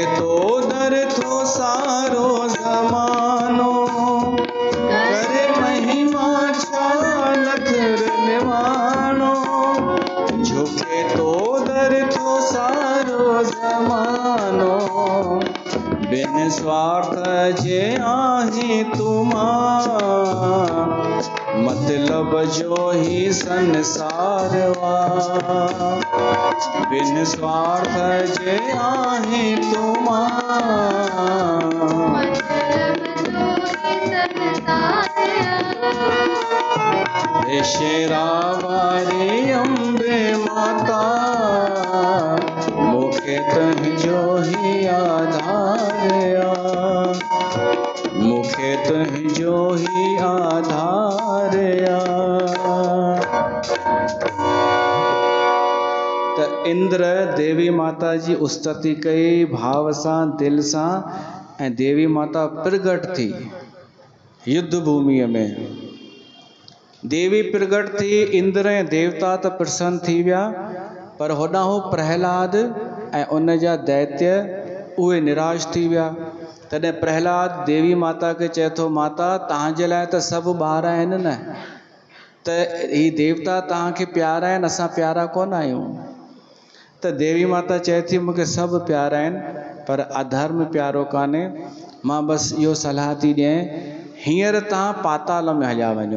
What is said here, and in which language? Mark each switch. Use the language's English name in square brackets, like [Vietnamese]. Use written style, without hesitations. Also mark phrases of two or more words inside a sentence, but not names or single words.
[Sindhi] तो दर थो सारो ज़मानो करे महिमा छा नथुर निमाणो झुके तो दर थो सारो ज़मानो बिन स्वार्थ जे आहीं तुमा मतलब जो ही संसारवा बिन स्वार्थ जे आहीं तुमा हे शेरावारी अम्बे माता मुखे तुझो ही आधारया मुखे तुझो ही आधारया। त इंद्र देवी माता जी उस्तति कई भाव सां दिल सां ऐं देवी माता प्रगट थी युद्ध भूमिअ में देवी प्रगट थी इंद्र ऐं देवता त प्रसन्न थी विया पर होॾां प्रहलाद ऐं उन जा दैत्य उहे निराश थी विया। तॾहिं प्रहलाद देवी माता खे चए थो माता तव्हांजे लाइ त सभु ॿार आहिनि न त ही देवता तव्हांखे प्यारा आहिनि असां प्यारा कोन आहियूं। त देवी माता चए थी मूंखे सभु प्यारा आहिनि पर अधर्म प्यारो कान्हे मां बसि इहो सलाह थी ॾियां हींअर तव्हां पाताल में हलिया वञो।